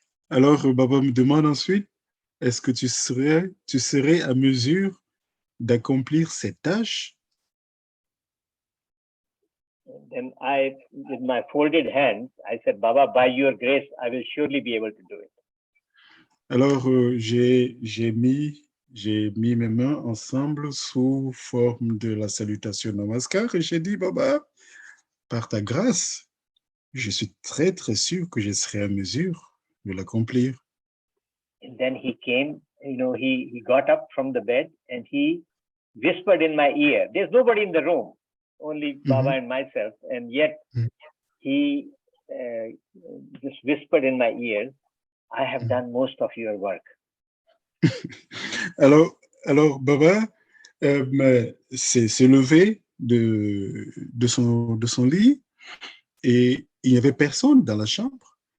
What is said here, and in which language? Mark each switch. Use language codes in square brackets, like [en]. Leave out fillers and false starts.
[fr] Alors, Baba me demande ensuite, est-ce que tu serais à mesure d'accomplir cette tâche? [en] Then with my folded hands, I said, Baba, by your grace, I will surely be able to do it. [fr] Alors, j'ai mis j'ai mis mes mains ensemble sous forme de la salutation Namaskar et j'ai dit, Baba, par ta grâce, je suis très, très sûr que je serai à mesure de l'accomplir. [en] And then he came, he got up from the bed and he whispered in my ear. There's nobody in the room, only Baba and myself. And yet he just whispered in my ear, I have done most of your work. [fr] Alors Baba s'est levé de son lit et il n'y avait personne dans la chambre.